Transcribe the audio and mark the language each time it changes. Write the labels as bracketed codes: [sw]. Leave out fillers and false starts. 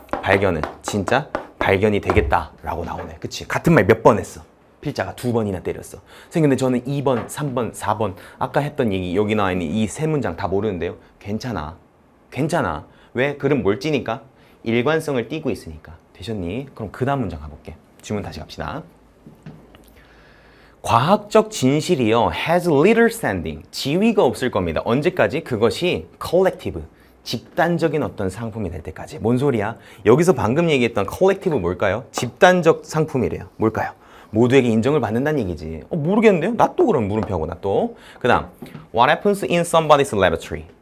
[ko] 발견은 진짜 발견이 되겠다 라고 나오네. 그치? 같은 말 몇 번 했어. 필자가 2번이나 때렸어. 선생님, 근데 저는 2번, 3번, 4번 아까 했던 얘기 여기 나와있는 이 세 문장 다 모르는데요. 괜찮아. 괜찮아. 왜? 글은 뭘 찌니까? 일관성을 띠고 있으니까. 되셨니? 그럼 그 다음 문장 가볼게. 질문 다시 갑시다. 과학적 진실이요 [en] has little standing. [ko] 지위가 없을 겁니다. 언제까지? 그것이 collective. 집단적인 어떤 상품이 될 때까지. 뭔 소리야? 여기서 방금 얘기했던 collective 뭘까요? 집단적 상품이래요. 뭘까요? 모두에게 인정을 받는다는 얘기지. 모르겠는데요? 나 또 그럼 물음표하고 나 또. 그 다음 [en] What happens in somebody's laboratory?